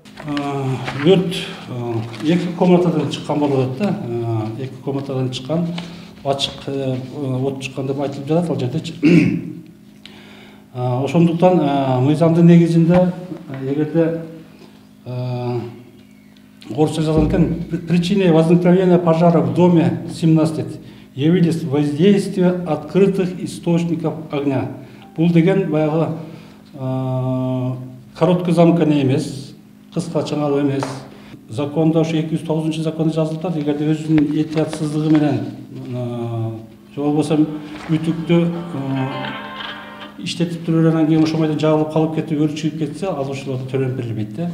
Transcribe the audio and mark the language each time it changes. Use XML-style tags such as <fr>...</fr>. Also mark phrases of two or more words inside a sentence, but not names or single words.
<ky>Өрт 2 комнатадан чыккан болот да. 2 комнатадан чыккан, ачык от чыккан деп айтылып жатат ал жердечи. Ошондуктан мыйзамдын негизинде эгерде орысча жазган экен,</ky> <ru>причиной возникновения пожара в доме 17 явились воздействие открытых источников огня.</ru> <ky>Бул деген баягы</ky> <ru>короткий замкнение</ru> <ky>эмес, кыска чыңалуу эмес. Закондо ошо 209 закондо жазылып атат, эгерде өзүнүн этиятсыздыгы менен же болбосо үтүктү иштетип тургандан кийин ошол майда жагылып калып кетип өрт чыгып кетсе, ал ошолорду төлөп берилбейт да.</ky>